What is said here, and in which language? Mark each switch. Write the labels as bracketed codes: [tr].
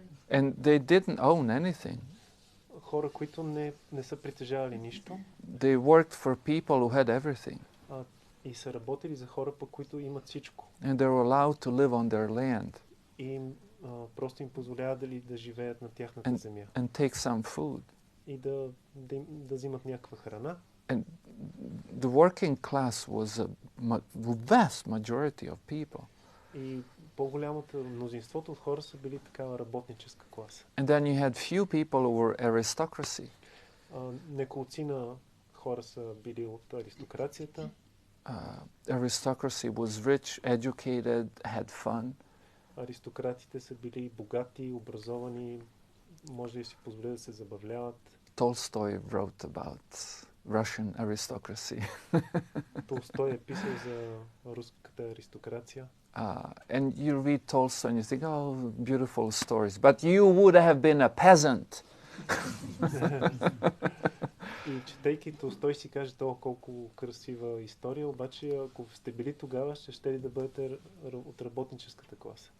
[en] And they didn't own anything. [bg] Хора, които не са притежавали нищо. [en] They worked for people who had everything. [bg] И са работили за хора, по които имат всичко. [en] And they were allowed to live on their land. [bg] И просто им позволява да живеят на тяхната земя. [en] And take some food. [bg] И да взимат някаква храна. [en] And the working class was the vast majority of people. [bg] И по-голямото мнозинството от хора са били такава работническа класа. [en] And then you had few people who were aristocracy. [bg] Неколцина хора са били от аристокрацията. [en] Aristocracy was rich, educated, had fun. [bg] Аристократите са били богати, образовани, може да си позволят да се забавляват. [en] Tolstoy wrote about Russian aristocracy. [bg] Толстой е писал за руската аристокрация. [en] And you read Tolstoy and you think, oh, beautiful stories. But you would have been a peasant. [bg] И четейки Толстой си каже колко красива история, обаче ако сте били тогава, ще ли да бъдете от работническата класа.